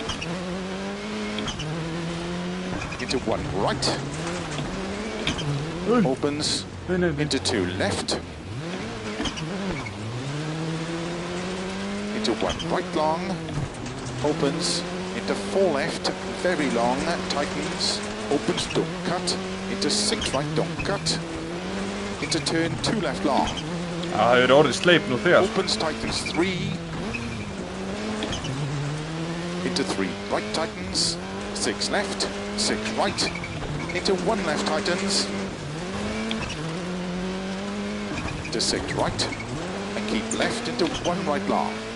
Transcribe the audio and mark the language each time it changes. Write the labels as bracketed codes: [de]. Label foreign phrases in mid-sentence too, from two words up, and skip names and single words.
[en] into 1 right, opens, into 2 left, into 1 right long, opens, into 4 left, very long, tightens, opens, don't cut, into 6 right, don't cut, into turn 2 left long, [is] Það hefur orðið sleip nú þegar. [en] opens, tightens 3, into 3 right tightens, 6 left, 6 right, into 1 left tightens, into 6 right, and keep left into 1 right long,